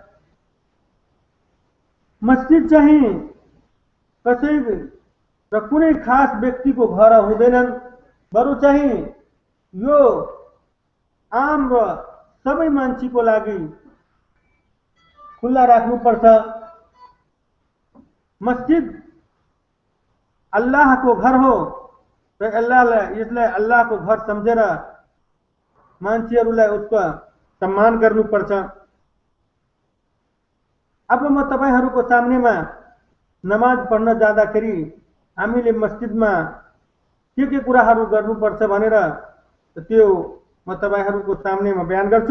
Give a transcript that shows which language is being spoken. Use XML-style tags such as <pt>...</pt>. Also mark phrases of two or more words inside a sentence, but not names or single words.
<ne>मस्जिद चाहिँ कसै र कुनै खास व्यक्तिको घर हुँदैनन्, बरु चाहिँ यो आम र सबै मान्छेको लागि खुला राख्नुपर्छ। मस्जिद अल्लाह को घर हो र यसलाई अल्लाह को घर समझेर मान्छेहरूलाई उसको सम्मान गर्नुपर्छ। अब म तपाईहरुको सामनेमा नमाज पढ्न जाँदाखेरि हामीले मस्जिदमा के कुराहरू गर्नुपर्छ भनेर त्यो म तपाईहरुको सामनेमा बयान गर्छु।</ne>